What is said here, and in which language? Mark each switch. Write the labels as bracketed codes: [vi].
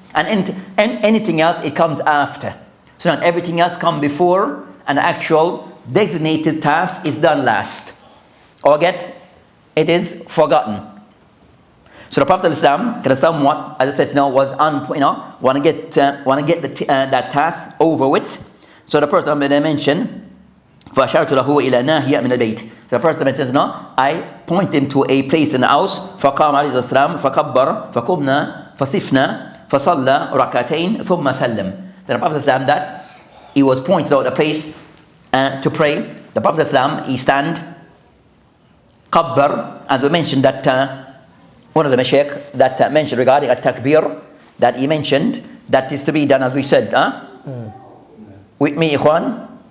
[en] And anything else, it comes after. So not everything else comes before, and the actual designated task is done last, or it is forgotten. So the Prophet ﷺ, somewhat, as I said, was want to get that task over with. So the person mentioned, [ar] فَأَشَرْتُ لَهُ إِلَى نَاهِيَ مِنَ الْبَيْتِ. [en] So the person says, I point him to a place in the house. [ar] فَقَامَ عَلَيْهِ السَّلَامُ فَكَبَّرَ فَقُمْنَا فَصِفْنَا فَصَلَّى رَكَعَتَيْنِ ثُمَّ سَلَّمَ. [en] Then the Prophet ﷺ that he was pointed out a place to pray. The Prophet ﷺ, he stand, kabbar, and we mentioned that one of the mashaykh that mentioned regarding a takbir, that he mentioned that is to be done as we said. With me, ikhwan.